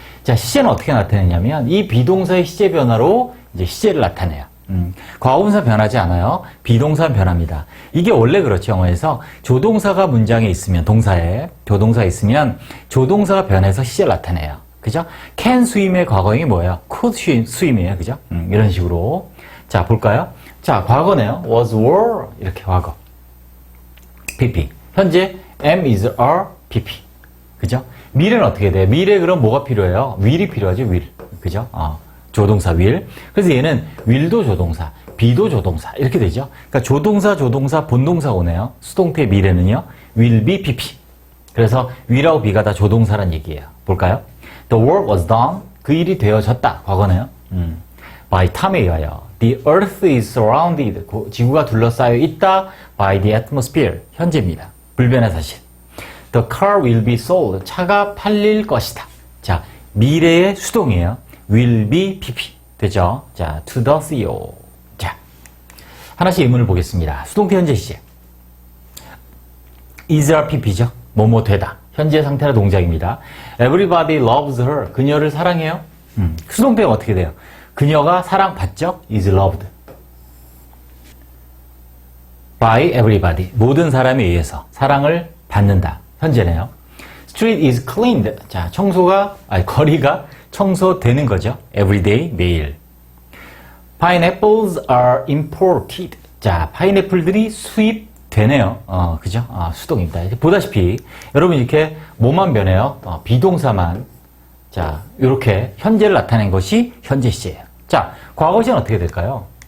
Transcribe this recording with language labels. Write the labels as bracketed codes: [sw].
[ko] 자, 시제는 어떻게 나타내냐면 이 비동사의 시제 변화로 이제 시제를 나타내요. 과거분사 변하지 않아요. 비동사는 변합니다. 이게 원래 그렇죠. 영어에서 조동사가 문장에 있으면 조동사가 있으면 조동사가 변해서 시제를 나타내요. 그죠? can swim의 과거형이 뭐예요? could swim이에요. 그죠? 이런 식으로. 자, 볼까요? 자, 과거네요. was, were. 이렇게 과거. PP. 현재, am, is, are, PP. 그죠? 미래는 어떻게 돼요? 미래 그럼 뭐가 필요해요? will이 필요하죠, will. 그죠? 조동사, will. 그래서 얘는 will도 조동사, be도 조동사. 이렇게 되죠? 그러니까 조동사, 본동사 오네요. 수동태 미래는요, will be PP. 그래서 will하고 be가 다 조동사란 얘기예요. 볼까요? [en] The work was done. [ko] 그 일이 되어졌다. 과거네요. [en] by time에 [ko] 의하여. [en] The earth is surrounded. [ko] 지구가 둘러싸여 있다. [en] by the atmosphere. [ko] 현재입니다. 불변의 사실. [en] The car will be sold. [ko] 차가 팔릴 것이다. 자, 미래의 수동이에요. will be PP. 되죠? 자, [en] to the CEO. [ko] 자, 하나씩 예문을 보겠습니다. 수동태 현재 시제. is are PP죠. 뭐뭐 되다. 현재 상태나 동작입니다. [en] Everybody loves her. [ko] 그녀를 사랑해요. 수동태가 어떻게 돼요? 그녀가 사랑받죠? [en] is loved. by everybody. [ko] 모든 사람에 의해서 사랑을 받는다. 현재네요. [en] Street is cleaned. [ko] 자, 거리가 청소되는 거죠. [en] Every day, [ko] 매일. [en] Pineapples are imported. [ko] 자, 파인애플들이 수입되네요. 그죠? 수동입니다. 보다시피, 여러분 이렇게 뭐만 변해요? 비동사만. 자, 이렇게 현재를 나타낸 것이 현재 시제예요. 자, 과거 시제는 어떻게 될까요?